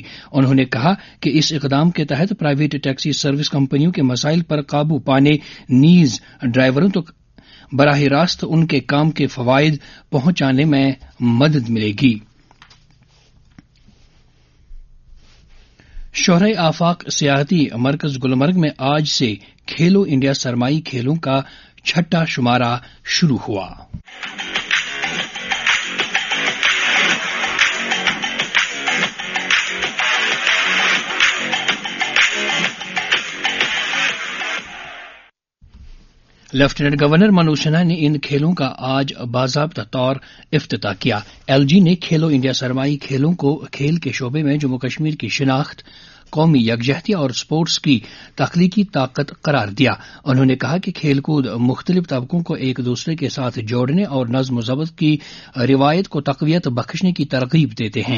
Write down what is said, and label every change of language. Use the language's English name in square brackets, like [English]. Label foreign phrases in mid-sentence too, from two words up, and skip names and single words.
[Urdu] انہوں نے کہا کہ اس اقدام کے تحت پرائیویٹ ٹیکسی سروس کمپنیوں کے مسائل پر قابو پانے نیز ڈرائیوروں تک براہ راست ان کے کام کے فوائد پہنچانے میں مدد ملے گی۔ شہرۂ آفاق سیاحتی مرکز گلمرگ میں آج سے کھیلو انڈیا سرمائی کھیلوں کا چھٹا شمارہ شروع ہوا۔ لیفٹیننٹ گورنر منوج سنہا نے ان کھیلوں کا آج باضابطہ طور افتتاح کیا۔ ایل جی نے کھیلو انڈیا سرمائی کھیلوں کو کھیل کے شعبے میں جموں کشمیر کی شناخت، قومی یکجہتی اور سپورٹس کی تخلیقی طاقت قرار دیا۔ انہوں نے کہا کہ کھیل کود مختلف طبقوں کو ایک دوسرے کے ساتھ جوڑنے اور نظم و ضبط کی روایت کو تقویت بخشنے کی ترغیب دیتے ہیں۔